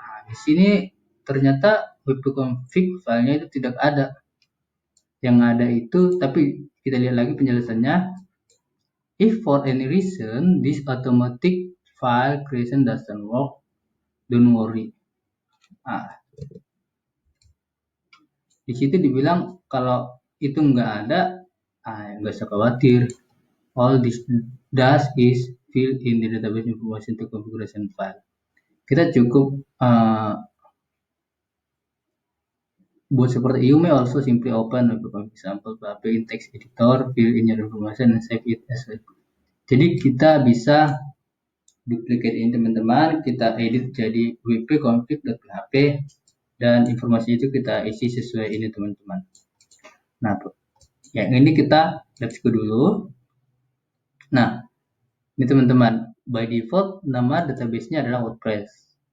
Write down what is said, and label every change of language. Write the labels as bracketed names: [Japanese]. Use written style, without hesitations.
[Indonesian] Di sini ternyata wp-config filenya itu tidak ada. Yang ada itu, tapi kita lihat lagi penjelasannya. [English] If for any reason this automatic file creation doesn't work, don't worry. [Indonesian] Di situ dibilang kalau itu nggak ada, nggak usah khawatir. [English] All this does is fill in the database information to configuration file. [Indonesian] Kita cukup buat seperti [English] you may also simply open wp-config sample.php in text editor, fill in your information and save it as well. [Indonesian] Jadi kita bisa duplicate ini teman-teman, kita edit jadi wp-config.php dan informasi itu kita isi sesuai ini teman-teman. Nah, yang ini kita [English] let's go [Indonesian] dulu. Nah, ini teman-teman, by default nama database-nya adalah WordPress.